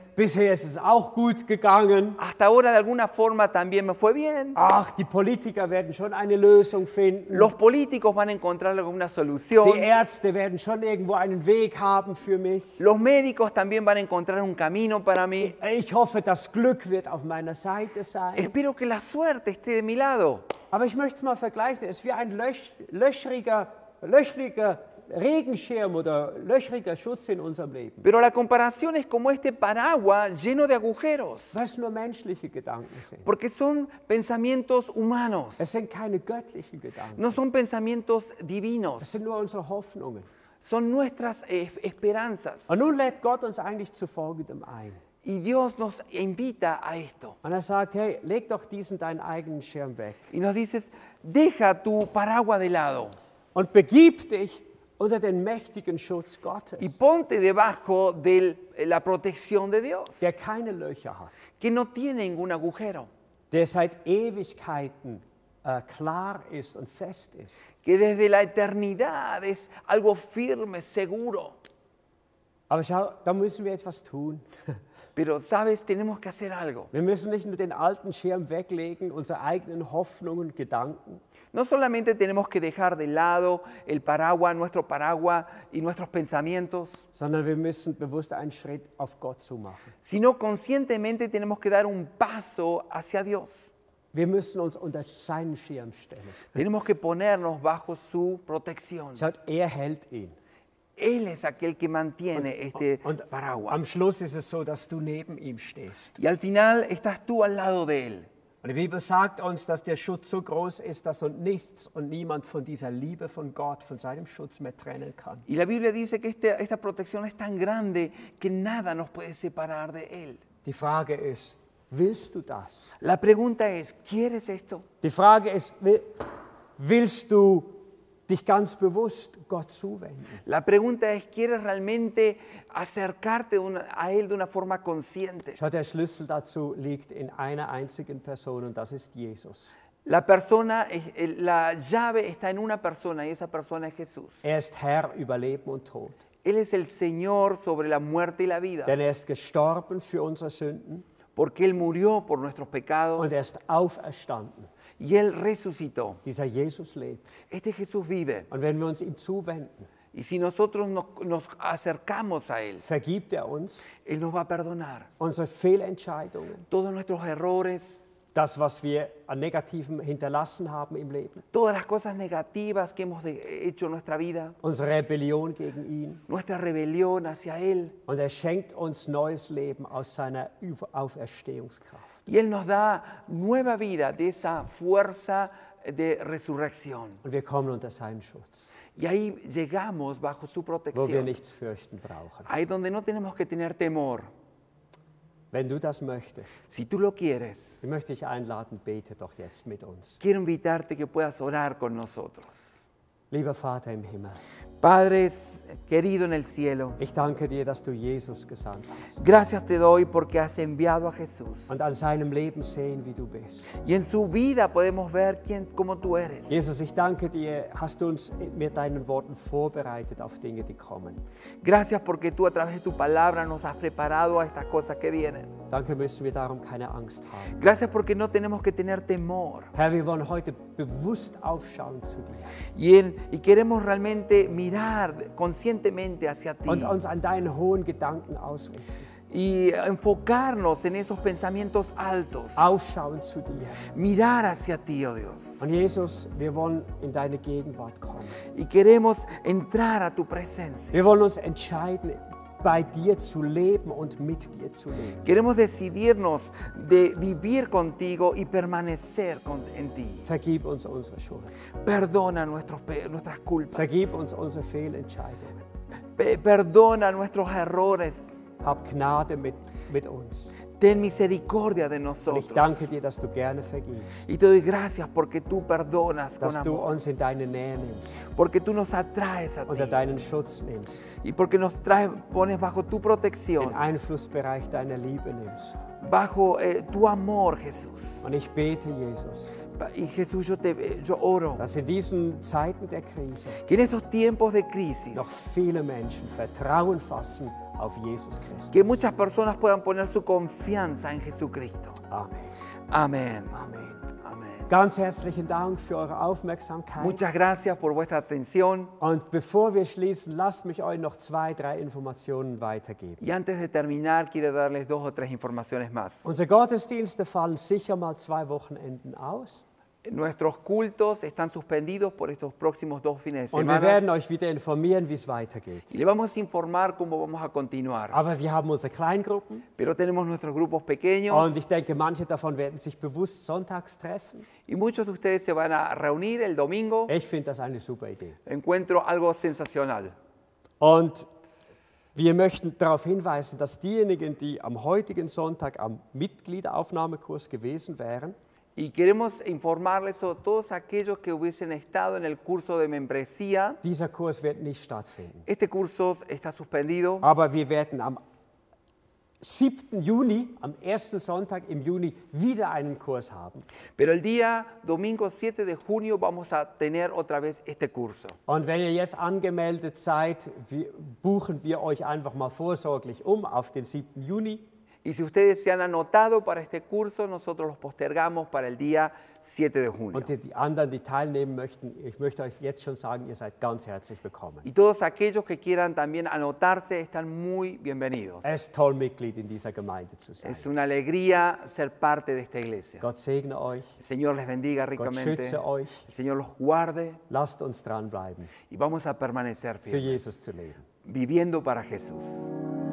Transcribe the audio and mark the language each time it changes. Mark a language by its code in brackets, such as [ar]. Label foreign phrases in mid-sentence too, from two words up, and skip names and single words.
[de] Bisher ist es auch gut gegangen. [es] Hasta ahora de alguna forma también me fue bien. [de] Ach, die Politiker werden schon eine Lösung finden. [es] Los políticos van a encontrar alguna solución. [de] Die Ärzte werden schon irgendwo einen Weg haben für mich. [es] Los médicos también van a encontrar un camino para mí. [de] Ich hoffe, das Glück wird auf meiner Seite sein. [es] Espero que la suerte esté de mi lado. [de] Aber ich möchte es mal vergleichen. Es ist wie ein löchriger Regenschirm oder löchriger Schutz in unserem Leben. [es] Pero la comparación es como este paraguas lleno de agujeros. [de] Weil es nur menschliche Gedanken sind. [es] Porque son pensamientos humanos. [de] Es sind keine göttlichen Gedanken. [es] No son pensamientos [de] Es [es] divinos. [de] sind nur unsere Hoffnungen. [es] Son nuestras esperanzas. [de] Und nun lädt Gott uns eigentlich zu Folgendem ein. [es] Y Dios nos invita a esto. [de] Und er sagt, hey, leg doch diesen deinen eigenen Schirm weg. [es] Y nos dices, deja tu paraguas de lado. [de] Und begib dich unter den mächtigen Schutz Gottes, [es] Y ponte debajo de la protección de Dios. [de] der keine Löcher hat, [es] Que no tiene ningún agujero. [de] der seit Ewigkeiten klar ist und fest ist. [es] Que desde la eternidad es algo firme, seguro. [de] Aber schau, da müssen wir etwas tun. [es] Pero, ¿sabes? Tenemos que hacer algo. [de] Wir müssen nicht nur den alten Schirm weglegen, unsere eigenen Hoffnungen, Gedanken, [es] No solamente tenemos que dejar de lado el paraguas, nuestro paraguas y nuestros pensamientos, [de] sondern wir müssen bewusst einen Schritt auf Gott zu machen. [es] sino conscientemente tenemos que dar un paso hacia Dios. [de] Wir müssen uns unter seinen Schirm stellen. [es] Tenemos que ponernos bajo su protección. [de] Schaut, er hält ihn. [es] Él es aquel que mantiene este [de] Und [es] paraguas. [de] am Schluss ist es so, dass du neben ihm stehst. [es] Y al final estás tú al lado de él. [de] Und die Bibel sagt uns, dass der Schutz so groß ist, dass uns nichts und niemand von dieser Liebe von Gott, von seinem Schutz mehr trennen kann. [es] Y la Biblia dice que esta protección es tan grande que nada nos puede separar de él. [de] Die Frage ist, Willst du das? [es] La pregunta es, ¿quieres esto? [de] Die Frage ist, willst du dich ganz bewusst Gott zuwenden? [es] La pregunta es, ¿quieres realmente acercarte a Él de una forma consciente? [de] Schau, der Schlüssel dazu liegt in einer einzigen Person und das ist Jesus. [es] La llave está en una persona y esa persona es Jesús. [de] Er ist Herr über Leben und Tod. [es] Él es el Señor sobre la muerte y la vida, [de] Denn er ist gestorben für unsere Sünden [es] porque Él murió por nuestros pecados [de] und er ist auferstanden. [es] y Él resucitó. [de] Dieser Jesus lebt. [es] Este Jesús vive. [de] Und wenn wir uns ihm zuwenden, [es] Y si nosotros nos acercamos a Él, [de] vergibt er uns [es] Él nos va a perdonar [de] unsere Fehlentscheidungen, [es] todos nuestros errores, [de] das, was wir an Negativem hinterlassen haben im Leben, [es] todas las cosas negativas que hemos hecho en nuestra vida, [de] unsere Rebellion gegen ihn. [es] nuestra rebelión hacia Él. [de] Und er schenkt uns neues Leben aus seiner Auferstehungskraft. [es] Y Él nos da nueva vida de esa fuerza de resurrección. [de] Und wir kommen unter seinen Schutz, [es] Y ahí llegamos bajo su [de] wo wir [es] protección. [de] nichts fürchten brauchen. [es] Ahí donde no tenemos que tener temor. [de] Wenn du das möchtest, [es] Si tú lo quieres, [de] ich möchte dich einladen, bete doch jetzt mit uns. [es] quiero invitarte que puedas orar con nosotros. [de] Lieber Vater im Himmel, [es] Padre querido en el cielo, [de] ich danke dir, dass du Jesus gesandt hast. [es] gracias te doy porque has enviado a Jesús. [de] Und an seinem Leben sehen, wie du bist. [es] Y en su vida podemos ver cómo tú eres. [de] Jesus, ich danke dir, hast du uns mit deinen Worten vorbereitet auf Dinge, die kommen. [es] Gracias porque tú a través de tu palabra nos has preparado a estas cosas que vienen. [de] Danke müssen wir darum keine Angst haben. [es] Gracias porque no tenemos que tener temor. [de] Herr, wir wollen heute bewusst aufschauen zu dir [es] Y queremos realmente mirar conscientemente hacia ti. [de] und uns an deinen hohen Gedanken ausrichten. [es] Y enfocarnos en esos pensamientos altos. [de] Aufschauen zu dir. [es] Mirar hacia ti, oh Dios. [de] Und Jesus, wir wollen in deine Gegenwart kommen. [es] Y queremos entrar a tu presencia. [de] Wir wollen uns entscheiden, bei dir zu leben und mit dir zu leben. [es] Queremos decidirnos de vivir contigo y permanecer en ti. [de] Vergib uns unsere Schuld. [es] Perdona nuestras culpas. [de] Vergib uns unsere Fehlentscheidungen. [es] Perdona nuestros errores. [de] Hab Gnade mit uns. [es] Ten misericordia de [de] Und ich [es] nosotros. [de] danke dir, dass du gerne vergibst. [es] Y te doy gracias porque tú perdonas con [de] Dass du [es] amor. [de] uns in deine Nähe nimmst, [es] Porque tú nos atraes a ti. [de] unter deinen Schutz nimmst, [es] Y porque nos pones bajo tu [de] den [es] protección. [de] Einflussbereich deiner Liebe nimmst. [es] Bajo tu amor, Jesús. [de] Und ich bete, Jesus, [es] Y Jesús, yo oro [de] dass in diesen Zeiten der Krise [es] que en esos tiempos de crisis, [de] noch viele Menschen Vertrauen fassen auf Jesus Christus. [es] que muchas personas puedan poner su confianza en Jesucristo. [de] Amen. [es] Amén. [de] Amen. [es] Amén. [de] Ganz herzlichen Dank für eure Aufmerksamkeit. [es] Muchas gracias por vuestra atención. [de] Und bevor wir schließen, lasst mich euch noch 2, 3 Informationen weitergeben. [es] Y antes de terminar, quiero darles 2 o 3 informaciones más. [de] Unsere Gottesdienste fallen sicher mal 2 Wochenenden aus. [es] Nuestros cultos están suspendidos por estos próximos 2 fines de [de] Und wir werden [es] semana. [de] euch wieder informieren, wie es weitergeht. [es] Y le vamos a informar cómo vamos a continuar. [de] Aber wir haben unsere Kleingruppen [es] Pero tenemos nuestros grupos pequeños [de] und ich denke, manche davon werden sich bewusst sonntags treffen. [es] y muchos de ustedes se van a reunir el domingo. [de] Ich finde das eine super Idee. [es] Encuentro algo sensacional. [de] Und wir möchten darauf hinweisen, dass diejenigen, die am heutigen Sonntag am Mitgliederaufnahmekurs gewesen wären, [es] Y queremos informarles a todos aquellos que hubiesen estado en el curso de membresía. [de] dieser Kurs wird nicht stattfinden. [es] Este curso está suspendido, [de] Aber wir werden am 7. Juni, am ersten Sonntag im Juni, wieder einen Kurs haben. [es] pero el día domingo 7 de junio vamos a tener otra vez este curso. [de] Und wenn ihr jetzt angemeldet seid, buchen wir euch einfach mal vorsorglich auf den 7. Juni. [es] Y si ustedes se han anotado para este curso, nosotros los postergamos para el día 7 de junio. [de] Und die anderen, die teilnehmen möchten, ich möchte euch jetzt schon sagen, ihr seid ganz herzlich willkommen. [es] Y todos aquellos que quieran también anotarse están muy bienvenidos. [de] Es ist toll, Mitglied in dieser Gemeinde zu sein. [es] Es una alegría ser parte de esta iglesia. [de] Gott segne euch, [es] El Señor les bendiga [de] Gott [es] ricamente. [de] schütze euch. [es] El Señor los guarde [de] Lasst uns dranbleiben, [es] y vamos a permanecer [de] für [es] firmes, [de] Jesus zu leben. [es] viviendo para Jesús.